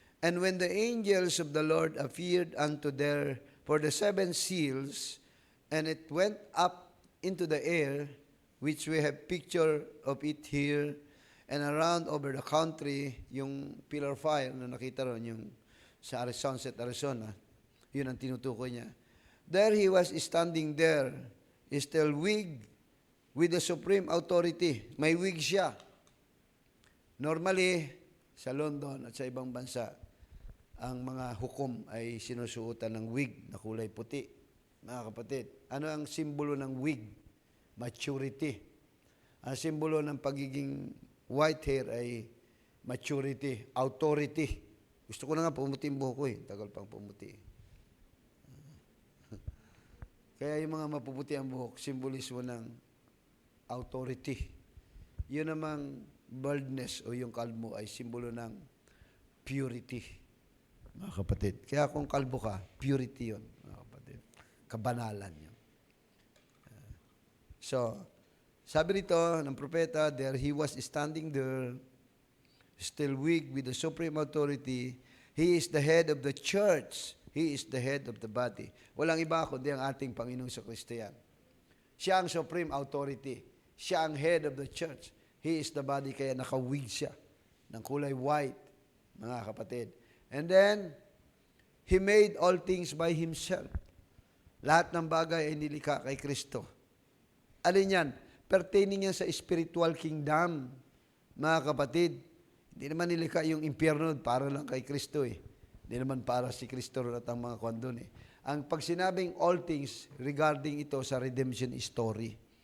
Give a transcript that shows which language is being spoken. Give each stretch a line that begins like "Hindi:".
English: And when the angels of the Lord appeared unto there for the 7 seals, and it went up into the air, which we have picture of it here, and around over the country,
Filipino: yung pillar fire na nakita ron, yung sa Sunset, Arizona, yun ang tinutukoy niya.
English: There he was standing there, still wig with the supreme authority.
Filipino: May wig siya. Normally, sa London at sa ibang bansa, ang mga hukom ay sinusuotan ng wig na kulay puti. Mga kapatid, ano ang simbolo ng wig? Maturity. Ang simbolo ng pagiging white hair ay maturity, authority. Gusto ko na nga pumuti yung buhok ko eh. Tagal pang pumuti. Kaya yung mga mapuputi ang buhok, simbolismo ng authority. Yun namang baldness o yung kalbo ay simbolo ng purity, mga kapatid. Kaya kung kalbo ka, purity yun, mga kapatid. Kabanalan yun. So, sabi rito ng propeta,
English: there he was standing there, still weak with the supreme authority. He is the head of the church. He is the head of the body.
Filipino: Walang iba kundi ang ating Panginoong Kristo yan. Siya ang supreme authority. Siya ang head of the church.
English: He is the body,
Filipino: kaya nakawig siya ng kulay white, mga kapatid.
English: And then, He made all things by Himself.
Filipino: Lahat ng bagay ay nilikha kay Kristo. Alin yan? Pertaining yan sa spiritual kingdom, mga kapatid. Hindi naman nilikha yung impyerno para lang kay Kristo eh. Hindi naman para si Kristo at ang mga kwan doon eh. Ang pag sinabing all things regarding ito sa redemption story.